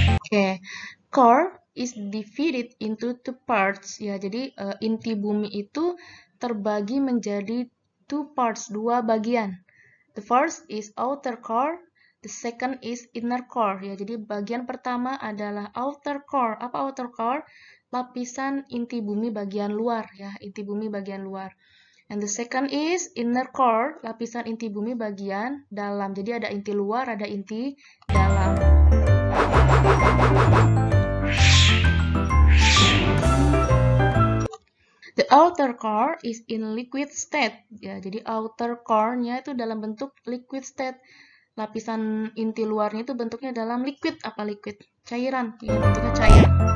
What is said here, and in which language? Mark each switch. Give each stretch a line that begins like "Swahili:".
English: Okay, core is divided into two parts.
Indonesian: Ya, jadi inti bumi itu terbagi menjadi two parts, dua bagian.
English: The first is outer core, The second is inner core ya.
Indonesian: Jadi bagian pertama adalah outer core. Apa outer core? Lapisan inti bumi bagian luar ya, inti bumi bagian luar.
English: And the second is inner core,
Indonesian: lapisan inti bumi bagian dalam. Jadi ada inti luar, ada inti dalam.
English: The outer core is in liquid state.
Indonesian: Ya, jadi outer core-nya itu dalam bentuk liquid state. Lapisan inti luarnya itu bentuknya dalam liquid. Apa liquid? Cairan. Ya, bentuknya cair.